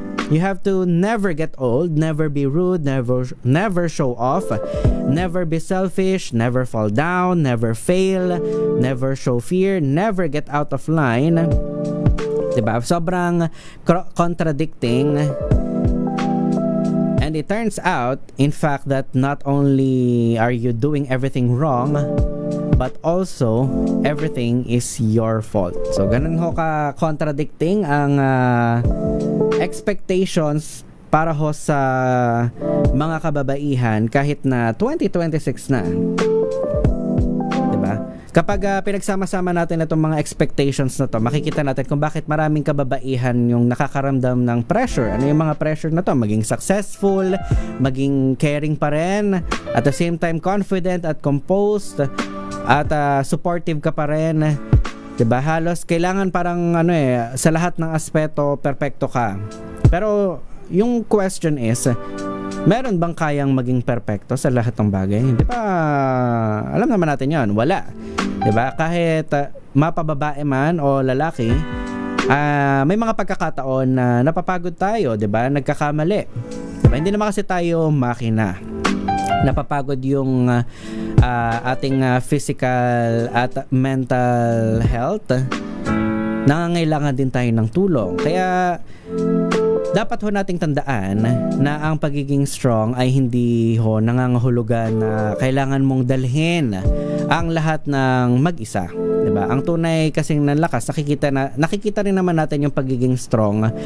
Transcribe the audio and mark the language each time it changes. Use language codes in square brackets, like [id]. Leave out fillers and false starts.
[en] You have to never get old, never be rude, never show off, never be selfish, never fall down, never fail, never show fear, never get out of line. Diba? [tl] Sobrang contradicting. [en] And it turns out, in fact, that not only are you doing everything wrong, but also everything is your fault. [tl] So ganun ho ka contradicting ang expectations para ho sa mga kababaihan kahit na 2026 na. Diba? Kapag pinagsama-sama natin itong mga expectations na to, makikita natin kung bakit maraming kababaihan yung nakakaramdam ng pressure. Ano yung mga pressure na to? Maging successful, maging caring pa rin, [en] at the same time confident [tl] at composed, at supportive ka pa rin. Diba? Halos kailangan parang sa lahat ng aspeto perfecto ka. Pero yung question is, meron bang kayang maging perfecto sa lahat ng bagay? Di ba? Alam naman natin yon, wala. Di ba? Kahit mapababae man o lalaki, may mga pagkakataon na napapagod tayo, di ba? Nagkakamali. Diba? Hindi naman kasi tayo makina. Napapagod yung ating physical at mental health. Nangangailangan din tayo ng tulong. Kaya dapat ho nating tandaan na ang pagiging strong ay hindi ho nangangahulugan na kailangan mong dalhin ang lahat ng mag-isa, 'di ba? Ang tunay kasing nalakas, nakikita rin naman natin yung pagiging strong.